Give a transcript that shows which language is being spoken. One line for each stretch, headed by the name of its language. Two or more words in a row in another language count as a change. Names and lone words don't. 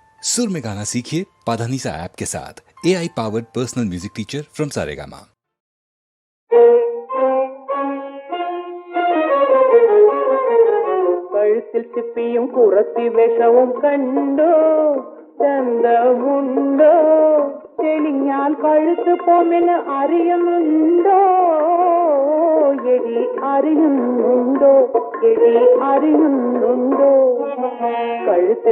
Hindi: सुर में गाना सीखिए पाधानीसा ऐप के साथ।
English: AI powered personal music teacher from Saregama.
Malayalam: കഴുത്തിൽ ചിപ്പിയും കുറത്തി വിഷവും കണ്ടോ ചന്തമുണ്ടോ തെളിഞ്ഞാൽ കഴുത്ത് പോമെന്ന് അറിയുന്നുണ്ടോ എടി അറിയുന്നുണ്ടോ എടി അറിയുന്നുണ്ടോ കഴുത്തിൽ